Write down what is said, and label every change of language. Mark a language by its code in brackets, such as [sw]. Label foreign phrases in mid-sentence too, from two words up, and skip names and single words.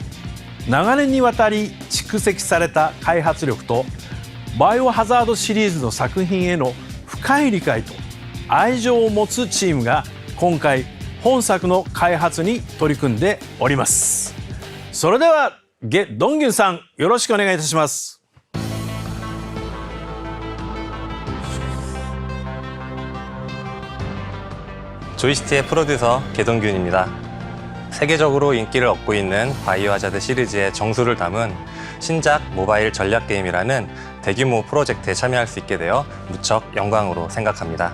[ja] 長年にわたり蓄積された開発力とバイオハザードシリーズの作品への深い理解と愛情を持つチームが今回本作の開発に取り組んでおります。それではゲ・ドンギュンさんよろしくお願いいたします。 [ko] 조이시티의 프로듀서 개동균입니다. 세계적으로 인기를 얻고 있는 바이오하자드 시리즈의 정수를 담은 신작 모바일 전략 게임이라는 대규모 프로젝트에 참여할 수 있게 되어 무척 영광으로 생각합니다.